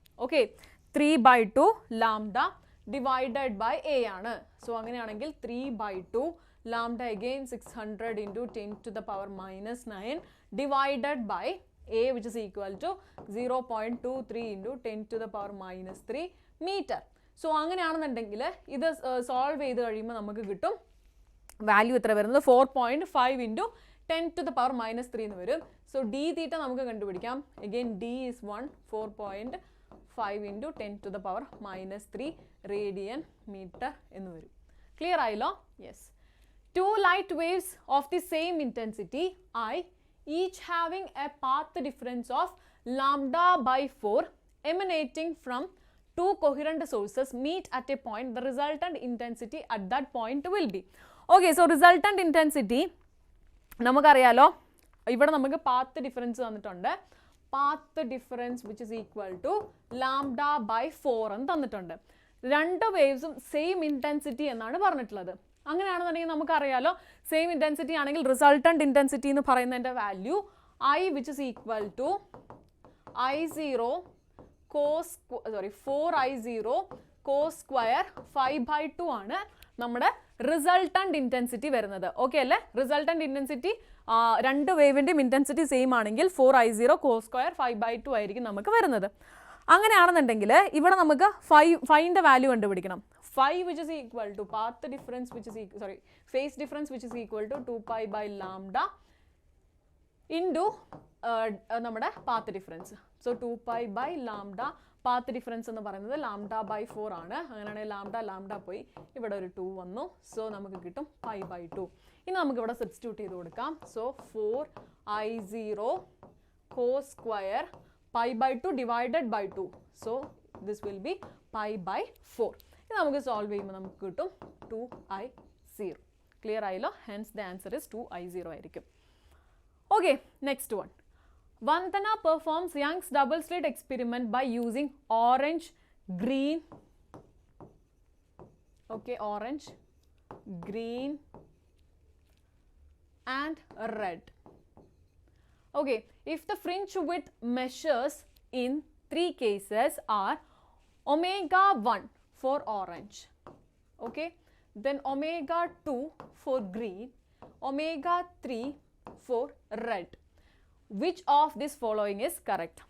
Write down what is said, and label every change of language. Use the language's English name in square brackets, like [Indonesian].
[English] Okay, 3/2 lambda divided by a ആണ്. So [Malayalam] അങ്ങനെയാണെങ്കിൽ [English] 3/2 lambda again 600 into 10 to the power minus 9 divided by a which is equal to 0.23 into 10 to the power minus 3 meter. [Malayalam] So അങ്ങനെയാണെന്നുണ്ടെങ്കിൽ ഇത് solve ചെയ്ത് കഴിയുമ്പോൾ നമുക്ക് കിട്ടും value എത്ര വരുന്നത് [English] 4.5 into 10 to the power minus 3 [Malayalam] എന്ന് വരും. [English] So d theta [Malayalam] നമുക്ക് കണ്ടുപിടിക്കാം. [English] Again d is 4.5 into 10 to the power minus 3 radian meter [Malayalam] എന്ന് വരും. [English] Clear [Malayalam] ആയല്ലോ? [English] Yes. Two light waves of the same intensity I, each having a path difference of lambda by 4 emanating from two coherent sources meet at a point. The resultant intensity at that point will be. Okay, so resultant intensity [Malayalam] നമുക്കറിയാലോ ഇവിടെ നമുക്ക് [English] path difference [Malayalam] തന്നിട്ടുണ്ട്. [English] Path difference which is equal to lambda by 4 [Malayalam] എന്ന് തന്നിട്ടുണ്ട്. രണ്ട് വേവ്സും same intensity എന്നാണ് പറഞ്ഞിട്ടുള്ളത്. അങ്ങനെയാണെന്നുണ്ടെങ്കിൽ നമുക്കറിയാലോ സെയിം ഇൻറ്റൻസിറ്റി ആണെങ്കിൽ റിസൾട്ടൻറ്റ് ഇൻറ്റൻസിറ്റി എന്ന് പറയുന്നതിൻ്റെ value [English] I which is equal to I0 cos 4I0 cos square 5/2 [Malayalam] ആണ് നമ്മുടെ റിസൾട്ടൻറ്റ് ഇൻറ്റൻസിറ്റി വരുന്നത്. ഓക്കെ അല്ലേ? റിസൾട്ടൻറ്റ് ഇൻറ്റൻസിറ്റി രണ്ട് വേവിൻ്റെയും ഇൻറ്റൻസിറ്റി സെയിം ആണെങ്കിൽ [English] 4I0 cos square 5/2 [Malayalam] ആയിരിക്കും നമുക്ക് വരുന്നത്. അങ്ങനെയാണെന്നുണ്ടെങ്കിൽ ഇവിടെ നമുക്ക് ഫൈൻ്റെ വാല്യൂ കണ്ടുപിടിക്കണം. [English] 5 which is equal to path difference which is phase difference which is equal to 2pi by lambda into നമ്മുടെ path difference. So 2pi by lambda path difference [Malayalam] എന്ന് പറയുന്നത് [English] lambda by 4 ആണ്. [Malayalam] അങ്ങനെയാണെങ്കിൽ lambda പോയി ഇവിടെ ഒരു 2 വന്നു. സോ നമുക്ക് കിട്ടും pi by 2. ഇനി നമുക്ക് ഇവിടെ സബ്സ്റ്റിറ്റ്യൂട്ട് ചെയ്ത് കൊടുക്കാം. [English] So 4I0 cos square pi by 2 divided by 2. So this will be pi by 4. [Malayalam] ഇത് നമുക്ക് സോൾവ് ചെയ്യുമ്പോൾ നമുക്ക് കിട്ടും 2I0. ക്ലിയർ ആയല്ലോ? [English] hence the answer is 2I0 [Malayalam] ആയിരിക്കും. [English] Okay, next one. Vandana performs Young's double slit experiment by using orange, green, okay, orange, green and red. Okay, if the fringe width measures in 3 cases are omega 1 for orange, okay, then omega 2 for green, omega 3 for red, which of this following is correct?